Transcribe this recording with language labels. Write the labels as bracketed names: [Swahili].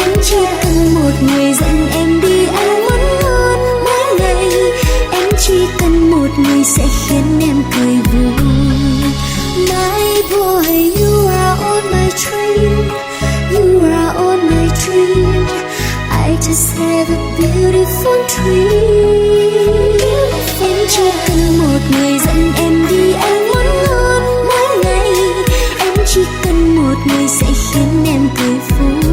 [Vietnamese] Chỉ cần một người dẫn em đi ăn món ngon mỗi ngày, em chỉ cần một người sẽ khiến em cười vui. [English] My boy, you are on my dream. You are on my dream. I just have a beautiful dream. [Vietnamese] Em chỉ cần một người dẫn em đi ăn món ngon mỗi ngày, em chỉ cần một người sẽ khiến em cười vui.